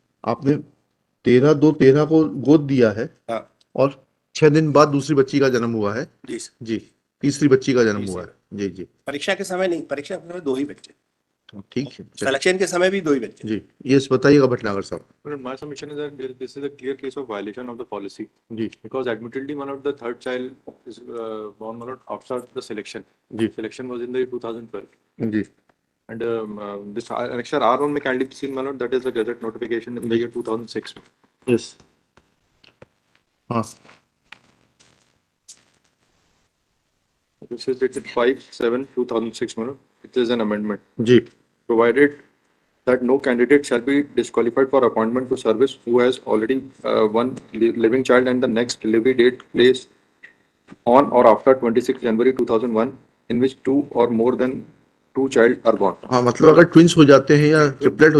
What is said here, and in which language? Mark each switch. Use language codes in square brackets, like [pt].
[hi] आपने 13/2/13 को गोद दिया है, हाँ और 6 दिन बाद दूसरी बच्ची का जन्म हुआ है। जी सर। जी, तीसरी बच्ची का जन्म तीसरी। हुआ है। जी जी परीक्षा के समय नहीं, परीक्षा के समय 2 ही बच्चे, ठीक है चलिए। सिलेक्शन के समय भी 2 ही बच्चे। जी ये बताइएगा भटनागर साहब। [en] But my submission is that this is a clear case of violation of the policy [hi] ji [en] because admittedly one of the third child is born outside the selection. [hi] Ji [en] Selection was in the year 2012. [hi] Ji [en] And this annexure R1 में kindly be seen, my lord, that is a gazette notification in the year 2006. [hi] Yes. हाँ [en] This is dated 5/7/2006, my lord. It is an amendment. [hi] Ji [en] Provided that no candidate shall be disqualified for appointment to service who has already one living child and the next delivery date placed on or after 26 January 2001 in which two or more than two child are born. [hi] हाँ मतलब अगर twins हो जाते हैं या triplet हो